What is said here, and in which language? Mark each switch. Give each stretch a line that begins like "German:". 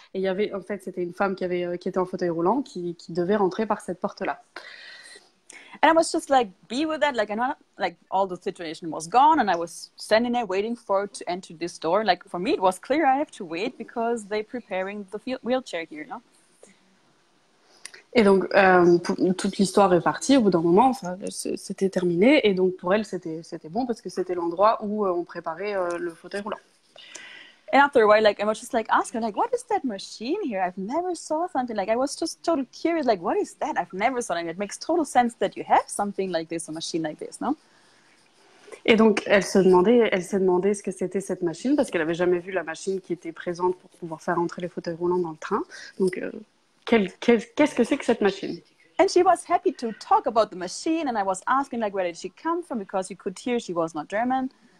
French: Et il y avait, en fait, c'était une femme qui était en fauteuil roulant qui devait rentrer par cette porte-là.
English: And I was just like, be with that. Like, I know, like, all the situation was gone, and I was standing there waiting for her to enter this door. Like, for me, it was clear I have to wait because they're preparing the wheelchair here, no?
French: Et donc, toute l'histoire est partie. Au bout d'un moment, enfin, c'était terminé. Et donc, pour elle, c'était bon parce que c'était l'endroit où on préparait le fauteuil roulant.
English: And after a while, like, I was just like asking, like, what is that machine here? I've never saw something. Like, I was just totally curious, like, what is that? I've never saw it. It makes total sense that you have something like this, a machine like this, no?
French: Et donc, elle s'est demandé ce que c'était cette machine parce qu'elle avait jamais vu la machine qui était présente pour pouvoir faire entrer les fauteuils roulants dans le train. Donc, qu'est-ce que c'est que cette machine?
English: And she was happy to talk about the machine, and I was asking, like, where did she come from? Because you could hear she was not German.